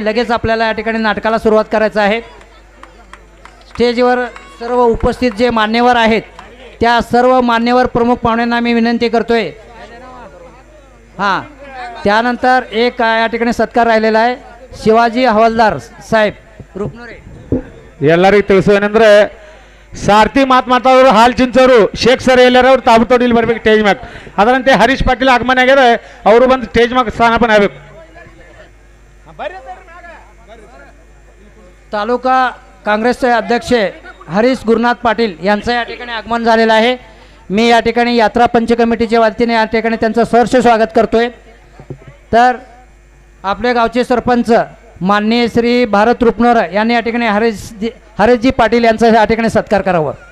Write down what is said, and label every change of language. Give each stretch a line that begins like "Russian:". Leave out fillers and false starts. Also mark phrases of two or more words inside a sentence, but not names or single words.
Marathi: लगेच आपल्याला या ठिकाणी नाटकाला सुरुवात करायचं आहे. स्टेजवर सर्व उपस्थित जे मान्यवर आहेत त्या सर्व मान्यवर प्रमुख पाहुण्यांना मी विनंती करतोय. हां, त्यानंतर एक या ठिकाणी सत्कार राहिलेला आहे. शिवाजी हवालदार साहेब रुपनोरे.
Kannada: ಎಲ್ಲರಿಗೂ ತಿಳಿಸುವೇನೆಂದ್ರೆ ಸಾರಥಿ ಮಾತನಾಡ್ತಾವ್ರು ಹಾಲ್ ಚಿಂಚೋರು ಶೇಖ್ ಸರ್ ಎಲ್ಲರವ್ರು ತಾಬುತೋಡಿ ಇಲ್ಲಿ ಬರ್ಬೇಕು ಸ್ಟೇಜ್ ಮ್ಯಾಗ. ಅದರಂತೆ ಹರೀಶ್ ಪಾಟೀಲ್ ಆಗಮನ ಆಗ್ಯದ, ಅವರು ಬಂದು ಸ್ಟೇಜ್ ಮ್ಯಾಗ ಸ್ಥಾನಪನ ಆಗ್ಬೇಕು.
Marathi: तालुका काँग्रेसचे अध्यक्ष हरीश गुरुनाथ पाटील यांचं या ठिकाणी आगमन झालेलं आहे. मी या ठिकाणी यात्रा पंच कमिटीच्या वतीने या ठिकाणी त्यांचं सहर्ष स्वागत करतोय. तर आपल्या गावचे सरपंच माननीय श्री भारत रुपनोर यांनी या ठिकाणी हरीशजी पाटील यांचा या ठिकाणी सत्कार करावा.